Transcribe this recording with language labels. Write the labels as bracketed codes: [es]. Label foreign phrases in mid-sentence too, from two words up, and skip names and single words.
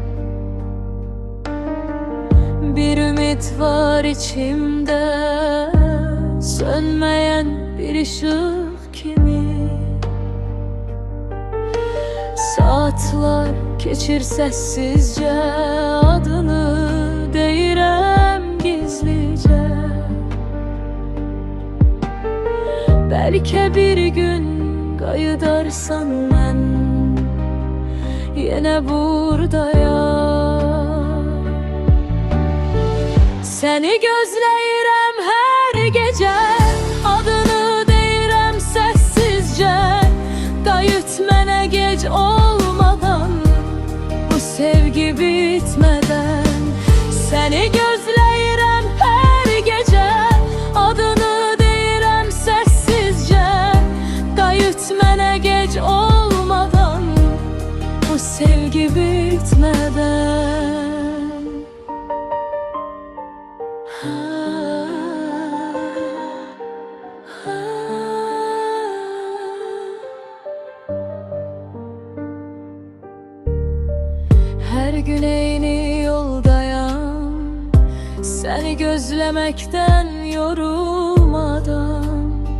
[tr] Bir ümit var içimde, sönmeyen bir ışık kimi. [az] Saatler geçir sessizce, adını deyirəm gizlice. Belki bir gün qayıdarsan mən yenə buradayam. Səni gözləyirəm hər gecə, adını deyirəm səssizcə. Qayıt mənə gec olmadan, bu sevgi bitmədən. Səni gözləyirəm hər gecə, adını deyirəm səssizcə. Qayıt mənə gec olmadan, bu sevgi bitmədən. [tr] Her gün aynı yoldayım, seni gözlemekten yorulmadan.